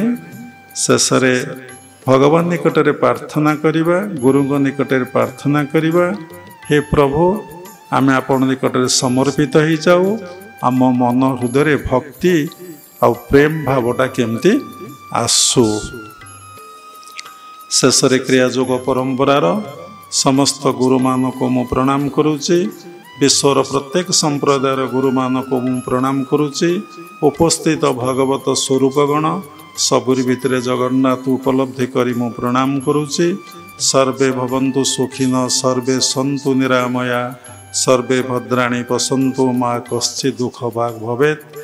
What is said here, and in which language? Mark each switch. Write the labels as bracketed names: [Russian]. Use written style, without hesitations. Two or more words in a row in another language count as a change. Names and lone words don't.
[Odia] ଶେଷରେ ଭଗବାନ ନିକଟରେ ପ୍ରାର୍ଥନା କରିବା, ଗୁରୁଙ୍କ ନିକଟରେ ପ୍ରାର୍ଥନା କରିବା, ହେ ପ୍ରଭୁ, ଆମେ ଆପଣ ନିକଟରେ ସମର୍ପିତ ହେଇଯାଉ। ଆମ ମନ ହୃଦୟରେ ଭକ୍ତି ଆଉ ପ୍ରେମ ଭାବଟା କେମିତି ଆସୁ। ଶେଷରେ କ୍ରିୟା ଯୋଗ ପରମ୍ପରାର ସମସ୍ତ ଗୁରୁମାନଙ୍କୁ ମୁଁ ପ୍ରଣାମ କରୁଛି। ବିଶ୍ୱର ପ୍ରତ୍ୟେକ ସମ୍ପ୍ରଦାୟର ଗୁରୁ ମାନ କୋ ମୁଁ ପ୍ରଣାମ କରୁଚ୍ଛି। ଉପସ୍ଥିତ ଭଗବତ ସ୍ୱରୂପଗଣ ସବୁରି ଭିତର ଜଗନ୍ନାଥ ଉପଲବ୍ଧି କରି ମୁଁ ପ୍ରଣାମ କରୁଚ୍ଛି। [Sanskrit] सर्वे भवन्तु सुखिन सर्वे सन्तु निरामया सर्वे भद्राणि पश्यन्तु मा कश्चित् दुःख भाग् भवेत्।